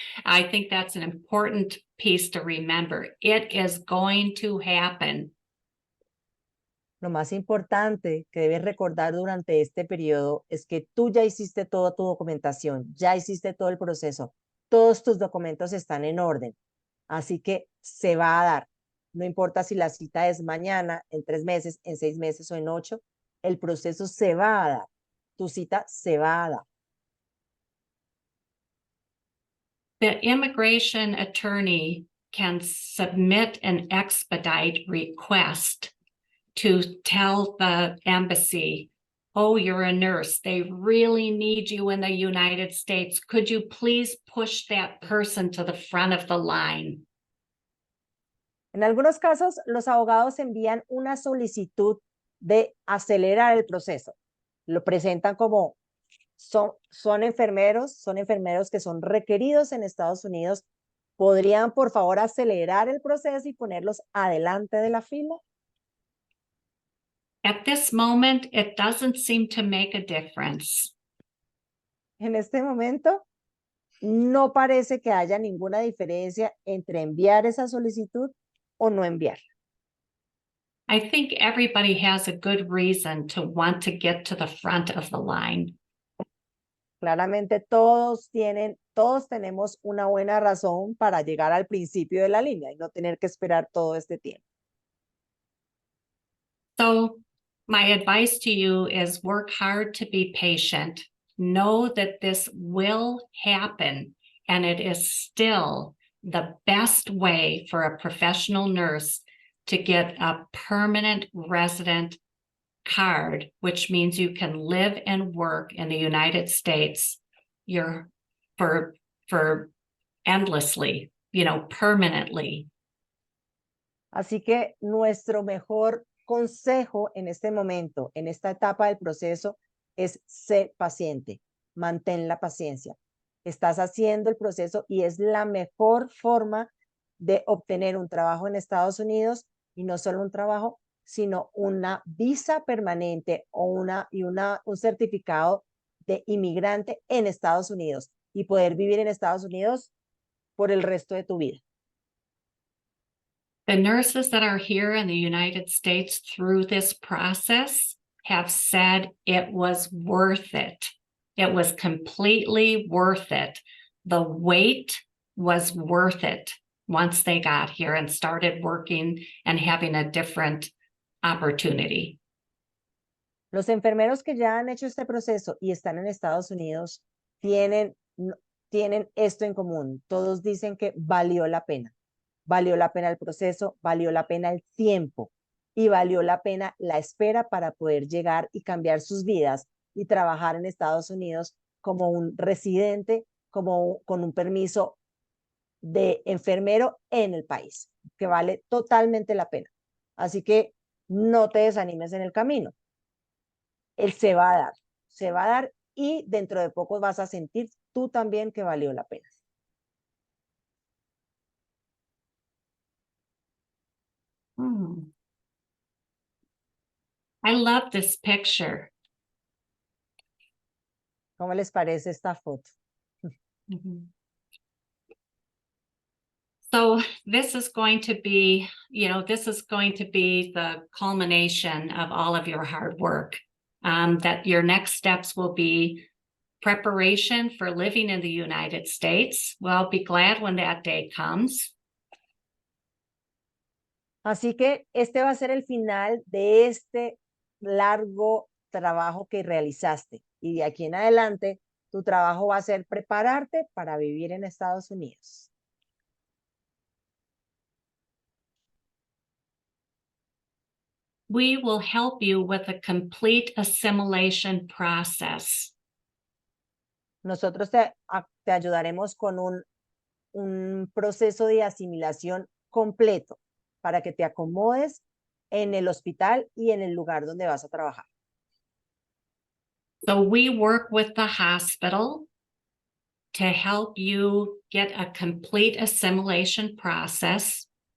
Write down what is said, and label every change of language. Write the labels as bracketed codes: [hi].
[en] I think that's an important piece to remember. It is going to happen. [es] Lo más importante que debes recordar durante este periodo es que tú ya hiciste toda tu documentación, ya hiciste todo el proceso, todos tus documentos están en orden, así que se va a dar. No importa si la cita es mañana, en 3 meses, en 6 meses o en 8, el proceso se va a dar. Tu cita se va a dar. [en] The immigration attorney can submit an expedite request to tell the embassy, oh, you're a nurse, they really need you in the United States. Could you please push that person to the front of the line? [es] En algunos casos, los abogados envían una solicitud de acelerar el proceso. Lo presentan como son enfermeros que son requeridos en Estados Unidos. ¿Podrían, por favor, acelerar el proceso y ponerlos adelante de la fila? [en] At this moment, it doesn't seem to make a difference. [es] En este momento, no parece que haya ninguna diferencia entre enviar esa solicitud o no enviarla. [en] I think everybody has a good reason to want to get to the front of the line. [es] Claramente todos tenemos una buena razón para llegar al principio de la línea y no tener que esperar todo este tiempo. [en] So my advice to you is work hard to be patient. Know that this will happen, and it is still the best way for a professional nurse to get a permanent resident card, which means you can live and work in the United States for endlessly, permanently. [es] Así que nuestro mejor consejo en este momento, en esta etapa del proceso, es ser paciente, mantén la paciencia. Estás haciendo el proceso y es la mejor forma de obtener un trabajo en Estados Unidos, y no solo un trabajo, sino una visa permanente o un certificado de inmigrante en Estados Unidos y poder vivir en Estados Unidos por el resto de tu vida. [en] The nurses that are here in the United States through this process have said it was worth it. It was completely worth it. The wait was worth it once they got here and started working and having a different opportunity. [es] Los enfermeros que ya han hecho este proceso y están en Estados Unidos tienen esto en común. Todos dicen que valió la pena. Valió la pena el proceso, valió la pena el tiempo y valió la pena la espera para poder llegar y cambiar sus vidas y trabajar en Estados Unidos como un residente, con un permiso de enfermero en el país, que vale totalmente la pena. Así que no te desanimes en el camino. Él se va a dar y dentro de poco vas a sentir tú también que valió la pena. [en] I love this picture. [es] ¿Cómo les parece esta foto? [en] So this is going to be, this is going to be the culmination of all of your hard work. That your next steps will be preparation for living in the United States. Well, be glad when that day comes. [es] Así que este va a ser el final de este largo trabajo que realizaste. Y de aquí en adelante, tu trabajo va a ser prepararte para vivir en Estados Unidos. [en] We will help you with a complete assimilation process. [es] Nosotros te ayudaremos con un proceso de asimilación completo para que te acomodes en el hospital y en el lugar donde vas a trabajar. [en] So we work with the hospital to help you get a complete assimilation process.